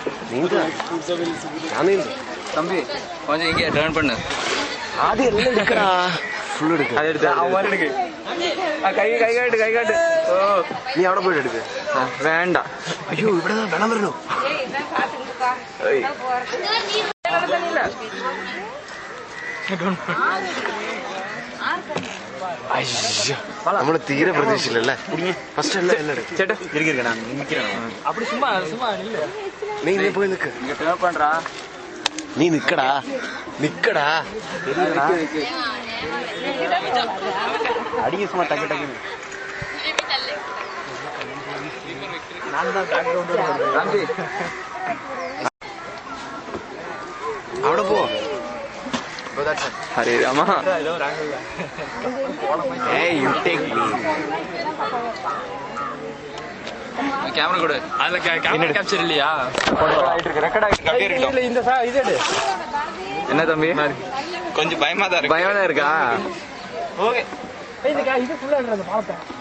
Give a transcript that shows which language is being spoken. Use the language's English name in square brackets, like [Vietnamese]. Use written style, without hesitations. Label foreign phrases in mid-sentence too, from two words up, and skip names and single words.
[Tamil] தம்பி கொஞ்சம் இங்கே டர்ன் பண்ணு. அது எல்லாம் எடுக்கடா, ஃபுல் எடுக்கு. அது எடுத்து அவன் எடுக்கு. கை காட்டு கை காட்டு. ஓ [Malayalam] நீ അവിടെ പോയിട്ട് എടുക്ക്. വേണ്ട. അയ്യോ ഇവിടെ വെള്ളം വരണോ? നമ്മള് തീരെ പ്രതീക്ഷിച്ചില്ലല്ലേ. ഫസ്റ്റ് എല്ലാം എല്ലാം എടുക്കും. ചേട്ടാ ഇരിക്കണ [Tamil] அப்படி சும்மா சும்மா இல்ல. [Malayalam] നീ ഇന്നെ പോയി നിക്ക്. [Tamil] இங்க டர்ன் பண்றா. [Malayalam] നീ നിക്കടാ നിക്കടാ. [Tamil] அடிக்க சும்மா டக்கு டக்குன்னு. தம்பி [Malayalam] അവിടെ പോ. ഹരേ രാമ. [English] Hey, you take me. [Tamil] கேமரா கொடு. அதுல [English] camera capture [Tamil] இல்லையா? ரெக்கார்ட் ஆயிட்டு இல்ல. இந்த இது எடு. என்ன தம்பி கொஞ்சம் பயமா தான் இருக்கு. பயமா தான் இருக்கா? ஓகே. இது ஃபுல்லா எடுற பாலத்தை.